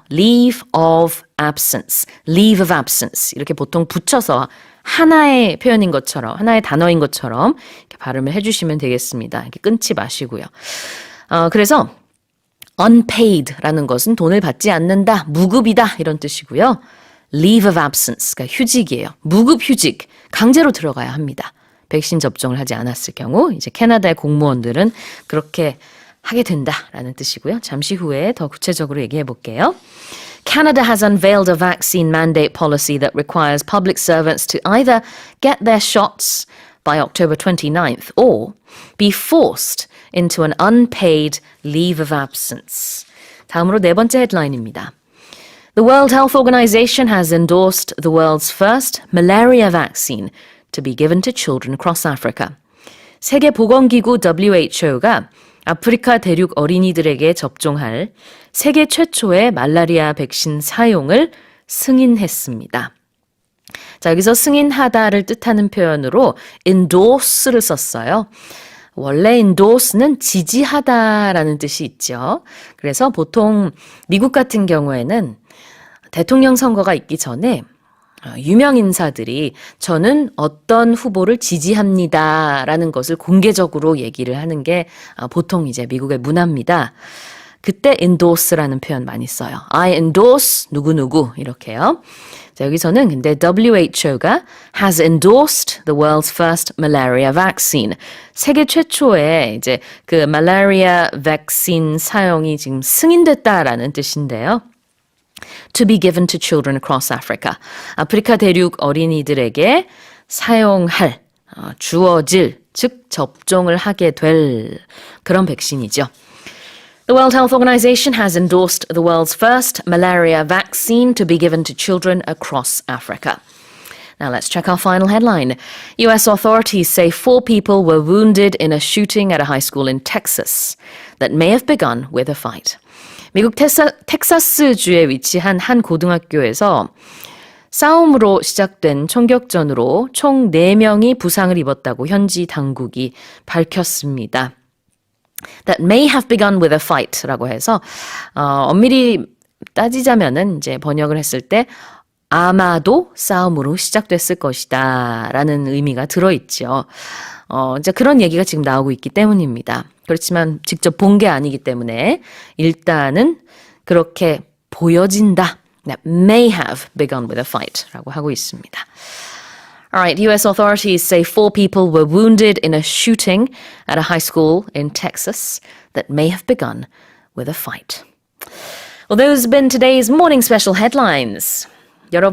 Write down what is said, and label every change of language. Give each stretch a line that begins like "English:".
Korean: leave of absence, leave of absence 이렇게 보통 붙여서 하나의 표현인 것처럼, 하나의 단어인 것처럼 이렇게 발음을 해주시면 되겠습니다. 이렇게 끊지 마시고요. 그래서 unpaid라는 것은 돈을 받지 않는다, 무급이다 이런 뜻이고요. leave of absence가 휴직이에요. 무급휴직, 강제로 들어가야 합니다. 백신 접종을 하지 않았을 경우 이제 캐나다의 공무원들은 그렇게 하게 된다라는 뜻이고요. 잠시 후에 더 구체적으로 얘기해 볼게요.
English: Canada has unveiled a vaccine mandate policy that requires public servants to either get their shots by October 29th or be forced into an unpaid leave of absence.
Korean: 다음으로 네 번째 헤드라인입니다.
English: The World Health Organization has endorsed the world's first malaria vaccine to be given to children across Africa.
Korean: 세계보건기구 WHO가 아프리카 대륙 어린이들에게 접종할 세계 최초의 말라리아 백신 사용을 승인했습니다. 자, 여기서 승인하다를 뜻하는 표현으로 endorse를 썼어요. 원래 endorse는 지지하다라는 뜻이 있죠. 그래서 보통 미국 같은 경우에는 대통령 선거가 있기 전에 유명 인사들이 저는 어떤 후보를 지지합니다라는 것을 공개적으로 얘기를 하는 게 보통 이제 미국의 문화입니다. 그때 endorse라는 표현 많이 써요.
English: I endorse
Korean: 누구누구 이렇게요. 자, 여기서는 근데
English: WHO가 has endorsed the world's first malaria vaccine.
Korean: 세계 최초의 이제 그 말라리아 백신 사용이 지금 승인됐다라는 뜻인데요.
English: To be given to children across Africa.
Korean: 아프리카 대륙 어린이들에게 사용할, 주어질, 즉 접종을 하게 될 그런 백신이죠.
English: The World Health Organization has endorsed the world's first malaria vaccine to be given to children across Africa. Now let's check our final headline. US authorities say 4 people were wounded in a shooting at a high school in Texas that may have begun with a fight.
Korean: 미국 텍사스주에 위치한 한 고등학교에서 싸움으로 시작된 총격전으로 총 4명이 부상을 입었다고 현지 당국이 밝혔습니다.
English: That may have begun with a fight
Korean: 라고 해서 엄밀히 따지자면은 이제 번역을 했을 때 아마도 싸움으로 시작됐을 것이다 라는 의미가 들어있죠. 이제 그런 얘기가 지금 나오고 있기 때문입니다. 그렇지만 직접 본 게 아니기 때문에 일단은 그렇게 보여진다.
English: That may have begun with a fight
Korean: 라고 하고 있습니다.
English: Alright, US authorities say 4 people were wounded in a shooting at a high school in Texas that may have begun with a fight. Well, those have been today's morning special headlines.
Korean: 여러분